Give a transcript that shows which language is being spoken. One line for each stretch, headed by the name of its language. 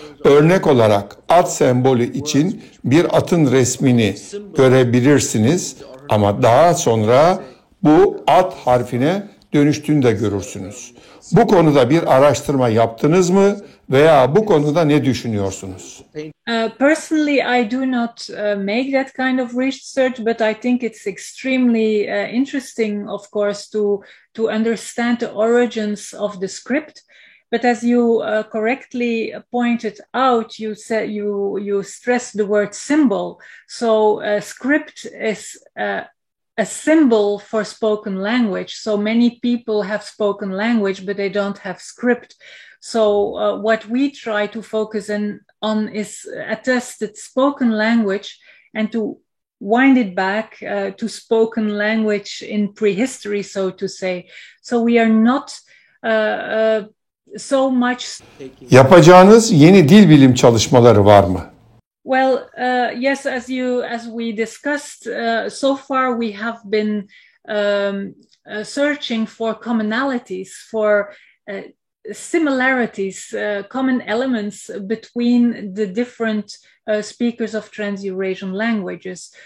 Turkish: Örnek olarak at sembolü için bir atın resmini görebilirsiniz ama daha sonra bu at harfine dönüştüğünü de görürsünüz. Bu konuda bir araştırma yaptınız mı veya bu konuda ne düşünüyorsunuz?
English: Personally, I do not make that kind of research, but I think it's extremely interesting, of course, to understand the origins of the script. But as you correctly pointed out, you said you stressed the word symbol. So script is a symbol for spoken language. So many people have spoken language, but they don't have script. So what we try to focus on is attested spoken language and to wind it back to spoken language in prehistory, so to say. So we are not so much.
Turkish: Yapacağınız yeni dil bilim çalışmaları var mı?
English: Well, yes, as we discussed, so far we have been searching for commonalities, for similarities, common elements between the different speakers of Trans-Eurasian languages.